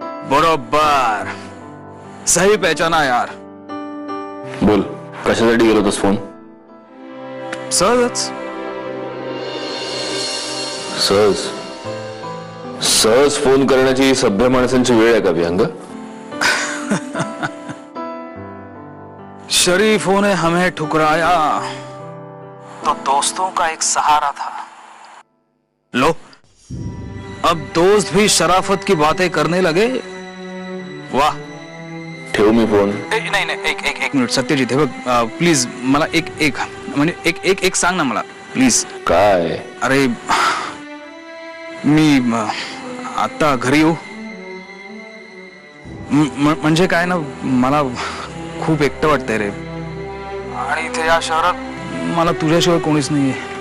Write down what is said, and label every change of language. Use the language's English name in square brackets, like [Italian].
[Hindi] बरोबर, सही पहचाना यार. [Marathi] बोल, कशासाठी गेला होतास फोन? सहजच. सहज सहज फोन करण्याची सभ्य माणसांची वेळ आहे का व्यंग? [Hindi] शरीफों ने हमें ठुकराया तो दोस्तों का एक सहारा था. लो, अब दोस्त भी शराफत की बातें करने लगे. वाह. [Marathi] ठेव मी फोन. नाही नाही, एक मिनिट सत्यजित, हे बघ प्लीज मला एक म्हणजे एक सांग ना मला प्लीज. काय? अरे मी आता घरी येऊ? म्हणजे काय ना, मला खूप एकटं वाटतंय रे, आणि इथे या शहरात मला तुझ्याशिवाय कोणीच नाहीये.